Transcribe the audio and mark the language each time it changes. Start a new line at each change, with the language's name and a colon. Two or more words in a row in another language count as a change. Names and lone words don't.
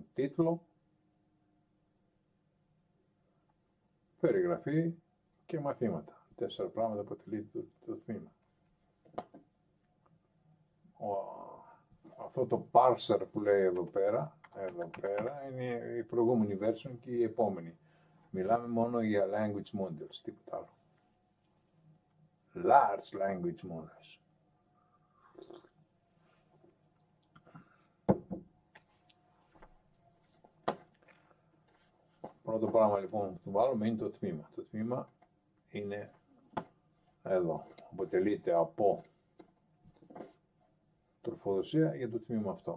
Greek: Τίτλο, περιγραφή και μαθήματα. 4 πράγματα αποτελεί το τμήμα. Αυτό το parser που λέει εδώ πέρα είναι η προηγούμενη version και η επόμενη. Μιλάμε μόνο για
English: language models,
Greek: τίποτα άλλο.
English: Large language models.
Greek: Πρώτο πράγμα λοιπόν που του βάλουμε είναι το τμήμα. Το τμήμα είναι εδώ. Αποτελείται από τροφοδοσία για το τμήμα αυτό.